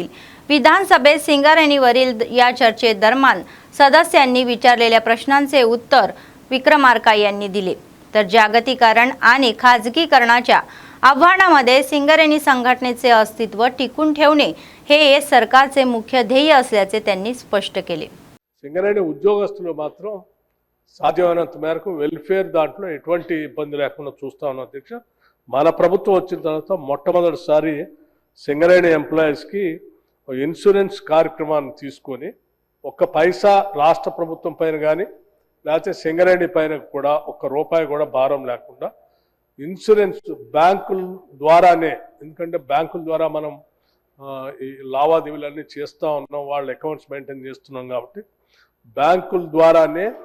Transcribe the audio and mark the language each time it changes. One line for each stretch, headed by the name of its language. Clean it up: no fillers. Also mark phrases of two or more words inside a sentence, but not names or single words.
Marathi: विधानसभेत सिंगरेणीवरील या चर्चेदरम्यान सदस्यांनी विचारलेल्या प्रश्नांचे उत्तर विक्रमार्का यांनी दिले। तर जागतिकीकरण आणि खाजगीकरणाच्या आव्हानामध्ये सिंगरेणी संघटनेचे अस्तित्व टिकून ठेवणे हे सरकारचे मुख्य ध्येय असल्याचे त्यांनी स्पष्ट केले।
Telugu: సింగరేణి ఉద్యోగస్తులు మాత్రం సాధ్యమైనంత మేరకు వెల్ఫేర్ దాంట్లో ఎటువంటి ఇబ్బంది లేకుండా చూస్తా ఉన్నాం అధ్యక్ష। మన ప్రభుత్వం వచ్చిన తర్వాత మొట్టమొదటిసారి సింగరేణి ఎంప్లాయీస్కి ఇన్సూరెన్స్ కార్యక్రమాన్ని తీసుకొని ఒక్క పైసా రాష్ట్ర ప్రభుత్వం పైన కానీ లేకపోతే సింగరేణి పైన కూడా ఒక్క రూపాయి కూడా భారం లేకుండా ఇన్సూరెన్స్ బ్యాంకుల ద్వారానే, ఎందుకంటే బ్యాంకుల ద్వారా మనం ఈ లావాదేవీలన్నీ చేస్తూ ఉన్నాం, వాళ్ళ
English: accounts maintain
Telugu: చేస్తున్నాం కాబట్టి బ్యాంకుల ద్వారానే